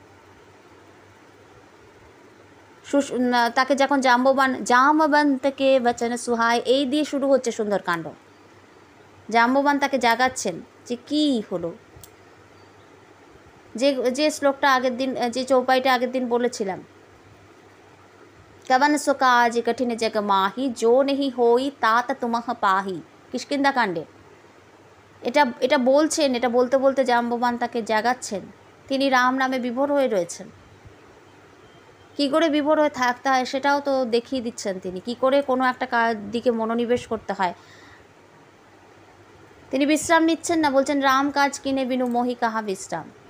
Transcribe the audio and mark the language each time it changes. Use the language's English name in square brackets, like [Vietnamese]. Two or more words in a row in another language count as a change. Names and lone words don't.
[Bangla] তাকে যখন জাম্ববান থেকে বচন সুহায়, এই দিয়ে শুরু হচ্ছে সুন্দরকাণ্ড। জাম্ববান তাকে জাগাচ্ছেন যে কী হলো, যে শ্লোকটা আগের দিন, যে চৌপাইটা আগের দিন বলেছিলাম, [Awadhi] कवन सो काज कठिन जग माही, जो नहीं होई तात तुमह पाही, [Bangla] কিষ্কিন্ধা কাণ্ডে। এটা বলছেন, এটা বলতে বলতে জাম্ববান তাকে জাগাচ্ছেন। তিনি রাম নামে বিভোর হয়ে রয়েছেন। কী করে বিভোর হয়ে থাকতে হয় সেটাও তো দেখিয়ে দিচ্ছেন তিনি, কী করে কোনো একটা দিকে মনোনিবেশ করতে হয়। তিনি বিশ্রাম নিচ্ছেন না, বলছেন [Awadhi] राम काज किने बिनु मोहि काहा बिश्राम।